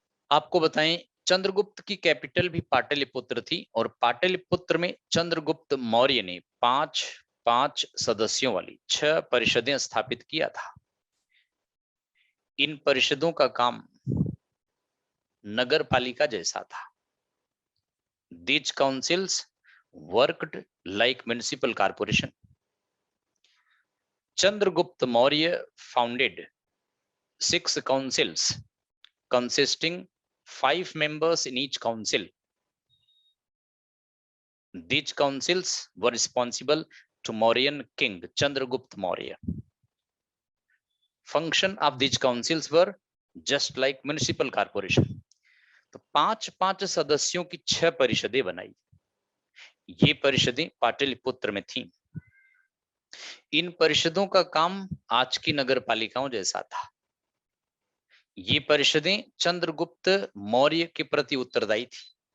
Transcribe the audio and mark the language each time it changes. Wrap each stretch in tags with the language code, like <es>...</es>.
<hi>आपको बताएं, चंद्रगुप्त की कैपिटल भी पाटलिपुत्र थी और पाटलिपुत्र में चंद्रगुप्त मौर्य ने 5 सदस्यों वाली 6 परिषदें स्थापित किया था। इन परिषदों का काम नगर पालिका जैसा था।</hi> <en>These councils worked like municipal corporation. Chandragupta Maurya founded 6 councils consisting 5 members in each council. These councils were responsible to Mauryan king Chandragupta Maurya. Function of these councils were just like municipal corporation.</en> <hi>तो 5 सदस्यों की 6 परिषदें बनाई। ये परिषदें पाटलिपुत्र में थीं। इन परिषदों का काम आज की नगर पालिकाओं जैसा था। ये परिषदें चंद्रगुप्त मौर्य के प्रति उत्तरदायी थी।</hi>